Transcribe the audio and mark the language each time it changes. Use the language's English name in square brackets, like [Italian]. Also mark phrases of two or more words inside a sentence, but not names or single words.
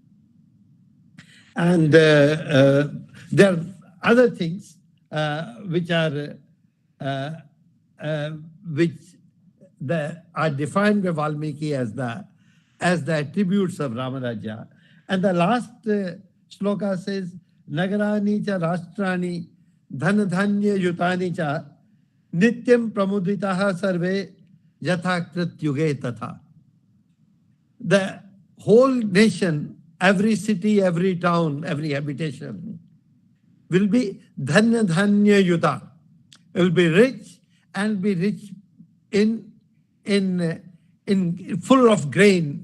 [English] And there are other things which are defined by Valmiki as the attributes of Ramaraja. And the last shloka says, [Sanskrit] नगराणि च राष्ट्राणि धनधान्य युतानि च नित्यं प्रमुदिताः सर्वे यथाकृत युगे तथा. [English] The whole nation, every city, every town, every habitation will be [Sanskrit] धान्य युता. [English] It will be rich and be rich in full of grain.